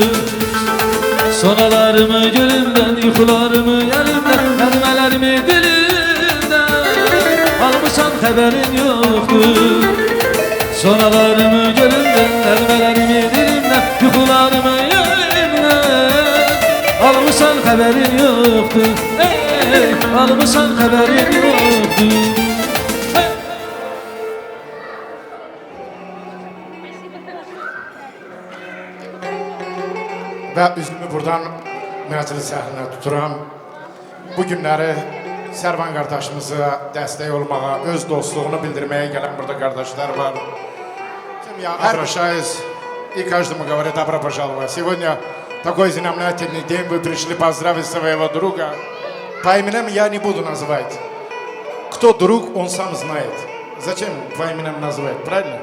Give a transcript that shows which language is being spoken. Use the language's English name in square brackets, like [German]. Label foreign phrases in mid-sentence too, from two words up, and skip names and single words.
[Turkish] Sonalarımı gülümden, uykularımı yerimden, elmelerimi dilimden, almışsan haberin yoktu. Sonalarımı gölümden, elmelerimi dilimden, yukularımı yerimden. Almışsan haberin yoktu, ey, almışsan haberin yoktu. Hey. [Azerbaijani] Və üzümü buradan məclis əhlinə tuturam. Bu günləri Sərvan qardaşımıza dəstək olmağa, öz dostluğunu bildirməyə gələn burada qardaşlar var. [Russian] Я обращаюсь, и каждому говорю добро пожаловать. Сегодня такой знаменательный день, вы пришли поздравить своего друга. По именам я не буду называть. Кто друг, он сам знает. Зачем по именам называть, правильно?